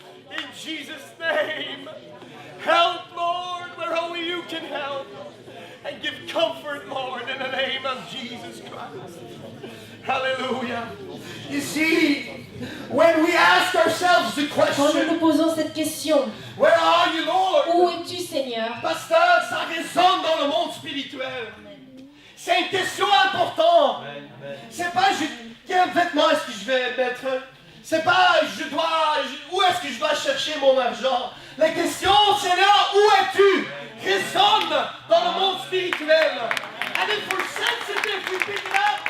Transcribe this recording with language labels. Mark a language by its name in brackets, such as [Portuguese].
[English] In Jesus' name. Help, Lord, where only you can help. And give comfort, Lord, in the name of Jesus Christ. Hallelujah. You see, when we ask ourselves the [French] Quand nous [English] question, [French] nous posons cette question, [English] where are you, Lord? [French] où es-tu, Seigneur? Pasteur, ça résonne dans le monde spirituel. C'est une question importante. C'est pas quel vêtement est-ce que je vais mettre. C'est pas où est-ce que je dois chercher mon argent. La question, Seigneur, où es-tu? Résonne dans le monde spirituel. [English] And if we're sensitive, we pick it up.